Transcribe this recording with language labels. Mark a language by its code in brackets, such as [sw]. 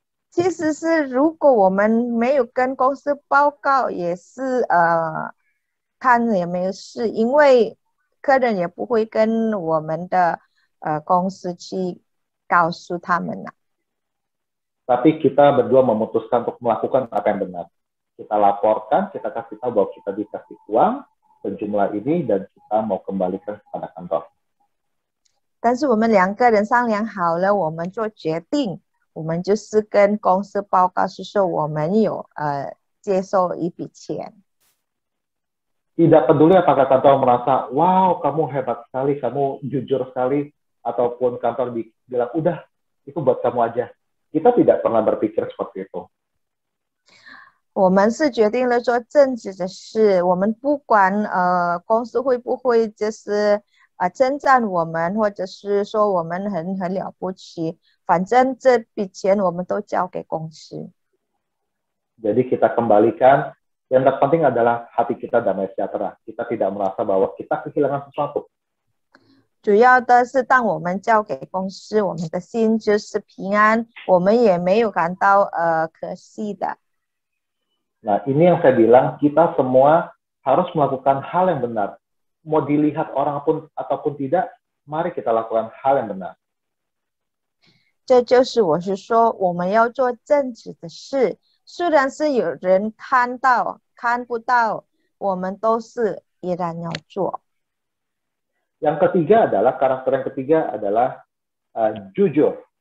[zh] 其实是如果我们没有跟公司报告，也是看也没有事，因为客人也不会跟我们的公司去告诉他们啦。 [id] Tapi kita berdua memutuskan untuk melakukan apa yang benar. Kita laporkan, kita kasih tahu bahwa kita dikasih uang sejumlah ini dan kita mau kembalikan kepada kantor. [zh] 但是我们两个人商量好了，我们做决定，我们就是跟公司报告，是说我们有接受一笔钱。 [id] Tidak peduli apakah kantor merasa, wow kamu hebat sekali, kamu jujur sekali, ataupun kantor bilang, udah itu buat kamu aja. Kita tidak pernah berpikir seperti itu. [zh] 我们是决定了做正直的事，我们不管公司会不会就是称赞我们，或者是说我们很了不起，反正这笔钱我们都交给公司。 [id] Jadi kita kembalikan, yang terpenting adalah hati kita damai sejahtera. Kita tidak merasa bahwa kita kehilangan sesuatu. [zh] 主要的是当我们交给公司，我们的心就是平安，我们也没有感到可惜的。 [id] Nah, ini yang saya bilang, kita semua harus melakukan hal yang benar. Mau dilihat orang pun ataupun tidak, mari kita lakukan hal yang benar. [zh] 这就是我是说，我们要做正直的事，虽然是有人看到看不到，我们都是依然要做。 [id] Yang ketiga adalah, karakter yang ketiga adalah jujur.